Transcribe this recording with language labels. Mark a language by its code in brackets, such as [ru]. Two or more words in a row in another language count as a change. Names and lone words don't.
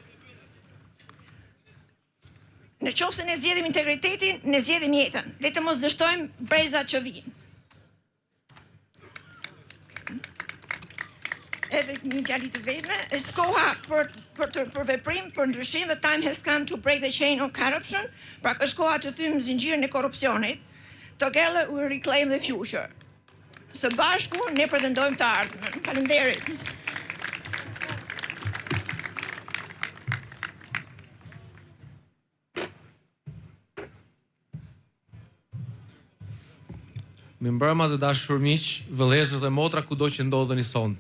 [sq] Në qoftë se ne zgjedhim integritetin, ne zgjedhim jetën. Le të mos dështojmë brezat që vijnë. Edhe një fjali të vetme, është koha për veprim, për ndryshim, [en] the time has come to break the chain of corruption, [sq] pra është koha të thymë zinxhirin e korrupsionit. [en] Together we reclaim the future. [sq] Së bashku ne pretendojmë të ardhmen. Faleminderit. Mirëmbrëma të dashur miq, vëllezër dhe motra kudo që ndodheni sonte.